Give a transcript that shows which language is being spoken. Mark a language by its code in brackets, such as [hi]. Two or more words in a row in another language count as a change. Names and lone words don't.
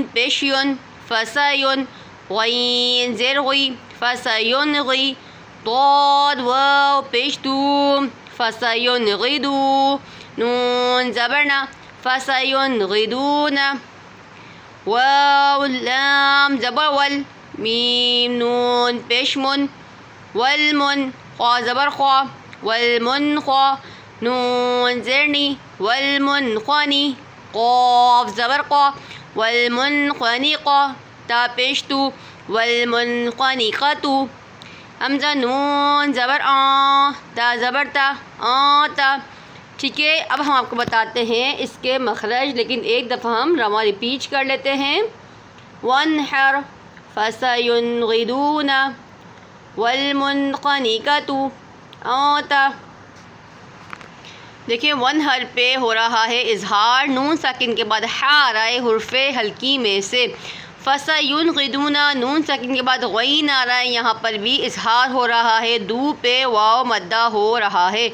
[ur] پیش یون، فسا یون، غین زیر غی، فسا یون غی، ضاد واو پیش دو، فسا یون غیدو، نون زبرنا، فسا یون غیدونا، واو لام زبر ول، میم نون پیش من، والمن، خوا زبر خوا، والمن خوا، نون زرنی، والمن خوانی، قاف زبر قا والمنخنقہ تا پیش تو والمنخنقۃ حمزہ نون زبر تا زبر تا تا. ٹھیک ہے، اب ہم آپ کو بتاتے ہیں اس کے مخرج، لیکن ایک دفعہ ہم رواں ریپیٹ کر لیتے ہیں. [ar] وانحر فسینغدون والمنخنقۃ تا. [ur] دیکھیں ون حرف پہ ہو رہا ہے اظہار، نون ساکن کے بعد ہا آ رہا ہے حرف حلقی میں سے. فسینغدون نون ساکن کے بعد غین آ رہا ہے، یہاں پر بھی اظہار ہو رہا ہے، دو پہ واو مدہ ہو رہا ہے.